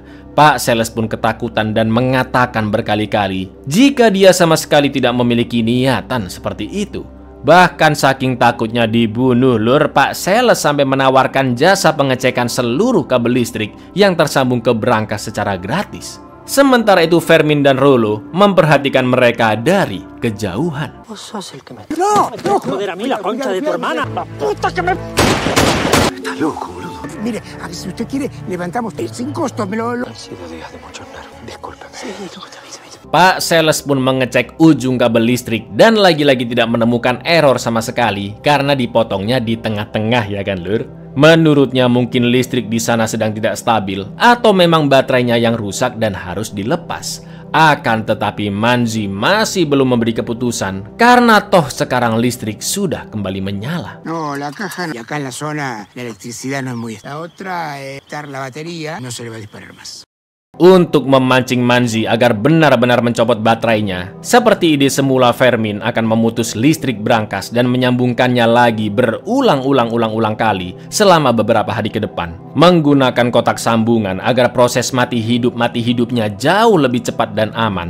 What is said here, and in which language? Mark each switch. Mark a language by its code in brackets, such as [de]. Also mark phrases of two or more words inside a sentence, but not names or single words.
[id] Pak Sales pun ketakutan dan mengatakan berkali-kali jika dia sama sekali tidak memiliki niatan seperti itu. Bahkan saking takutnya dibunuh lur, Pak Sales sampai menawarkan jasa pengecekan seluruh kabel listrik yang tersambung ke berangkas secara gratis. Sementara itu Fermin dan Rolo memperhatikan mereka dari kejauhan. [es] ¡No! ¡No! ¡Joder a mí la concha de tu hermana! ¡La puta que me... Estás loco, boludo. Mire, si usted quiere, levantamos sin costo. Me lo... Han sido días de muchos nervios. Discúlpeme. Sí, [id] Pak Sales pun mengecek ujung kabel listrik dan lagi-lagi tidak menemukan error sama sekali karena dipotongnya di tengah-tengah ya kan lur. Menurutnya mungkin listrik di sana sedang tidak stabil atau memang baterainya yang rusak dan harus dilepas. Akan tetapi Manzi masih belum memberi keputusan karena toh sekarang listrik sudah kembali menyala. [es] No, la caja y acá en la zona la electricidad no es muy... La otra, quitar la batería, no se le va a disparar más. [id] Untuk memancing Manzi agar benar-benar mencopot baterainya, seperti ide semula, Fermin akan memutus listrik berangkas dan menyambungkannya lagi berulang-ulang kali selama beberapa hari ke depan, menggunakan kotak sambungan agar proses mati hidupnya jauh lebih cepat dan aman.